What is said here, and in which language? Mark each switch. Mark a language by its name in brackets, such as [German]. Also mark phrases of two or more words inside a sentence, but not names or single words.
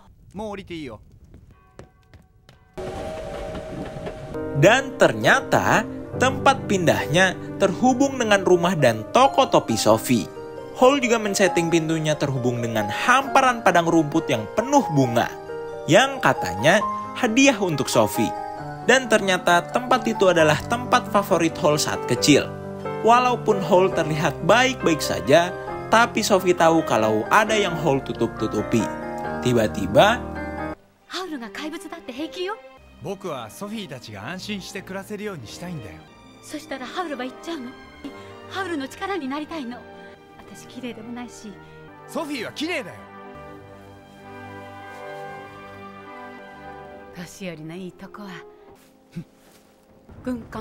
[Japanese] もう降りていいよ。 [Indonesian] Dan ternyata tempat pindahnya terhubung dengan rumah dan toko topi Sophie. Hall juga men-setting pintunya terhubung dengan hamparan padang rumput yang penuh bunga, yang katanya hadiah untuk Sophie. Dan ternyata tempat itu adalah tempat favorit Hall saat kecil. Walaupun Hall terlihat baik-baik saja, tapi Sophie tahu kalau ada yang Hall tutup-tutupi. Tiba-tiba, [Japanese] ハウルが怪物だって平気よ。僕はソフィーたちが安心して暮らせるようにしたいんだよ。そしたらハウルは言っちゃうの。ハウルの力になりたいの。私綺麗でもないし。ソフィーは綺麗だよ。年寄りのいいとこは軍艦。